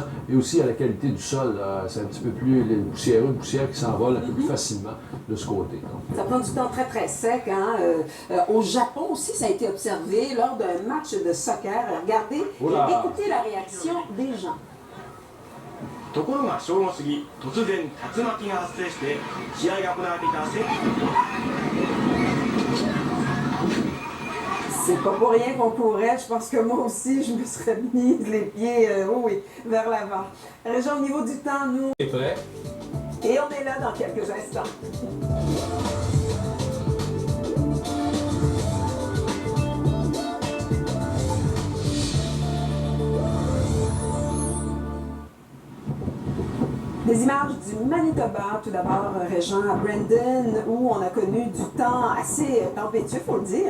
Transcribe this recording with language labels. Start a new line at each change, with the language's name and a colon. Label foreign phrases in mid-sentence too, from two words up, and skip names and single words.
French: Et aussi à la qualité du sol, c'est un petit peu plus poussiéreux, une poussière qui s'envole un peu plus facilement de ce côté. Donc, ça prend du temps très, très sec. Hein? Au Japon aussi, ça a été observé lors d'un match de soccer. Regardez et écoutez la réaction des gens.
Japanese: ところが正午過ぎ、突然竜巻が発生して試合が行われていた
French: C'est pas pour rien qu'on courait. Je pense que moi aussi, je me serais mis les pieds oui, vers l'avant. Région, au niveau du temps, nous... T'es prêt? Et on est là dans quelques instants. Des images du Manitoba, tout d'abord, Régent, à Brandon, où on a connu du temps assez tempétueux, il faut le dire.